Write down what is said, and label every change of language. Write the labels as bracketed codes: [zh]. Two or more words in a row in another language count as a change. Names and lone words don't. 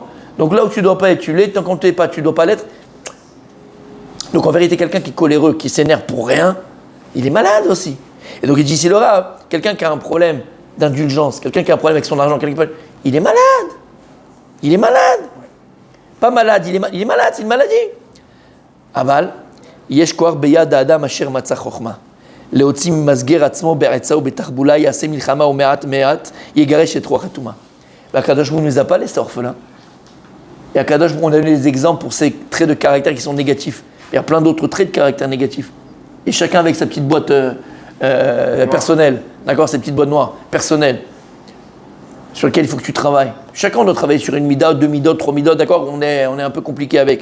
[fr] Donc là où tu dois pas être, tu l'es, tant qu'on ne t'es pas, tu dois pas l'être. Donc en vérité, quelqu'un qui est coléreux, qui s'énerve pour rien, il est malade aussi. Et donc il dit, s'il aura quelqu'un qui a un problème d'indulgence, quelqu'un qui a un problème avec son argent, il est malade. Il est malade. Pas malade, il est malade, c'est une maladie. [he] אבל, יש כח ביד אדם אשר מצא חכמה. להוציא ממסגר עצמו בעצה ובתחבולה, יעשה מלחמה ומעט מעט, יגרש את רוח הטומאה. והקדוש ברוך הוא [fr] ne nous a pas laissé orphelins. Et Akadosh Baruch Hu, on a donné des exemples pour ces traits de caractère qui sont négatifs. Il y a plein d'autres traits de caractère négatifs. Et chacun avec sa petite boîte personnelle, d'accord, ses petites boîtes noires, personnelles, sur lesquelles il faut que tu travailles. Chacun doit travailler sur une mida, 2 midot, 3 midot, d'accord, on est un peu compliqué avec.